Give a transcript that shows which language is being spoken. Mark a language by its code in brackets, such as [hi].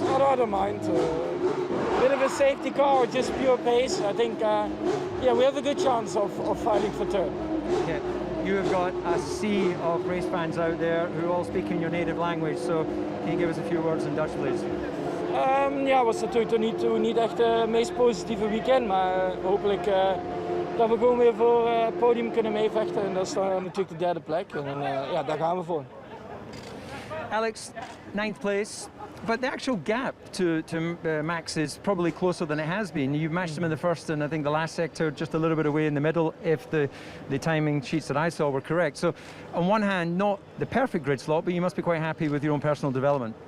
[en] I don't mind. A bit of a safety car or just pure pace. I think, yeah, we have a good chance of fighting for third. Yeah. You have got a sea of race fans out there who all speak in your native language, so can you give us a few words in Dutch, please? [nl] Ja, was natuurlijk niet echt het meest positieve weekend, maar hopelijk dat we gewoon weer voor het podium kunnen meevechten. En dat is dan natuurlijk de derde plek. En ja, daar gaan we voor. [en] Alex, 9th place, but the actual gap to Max is probably closer than it has been. You've matched him in the first and I think the last sector, just a little bit away in the middle, if the timing sheets that I saw were correct. So on one hand, not the perfect grid slot, but you must be quite happy with your own personal development.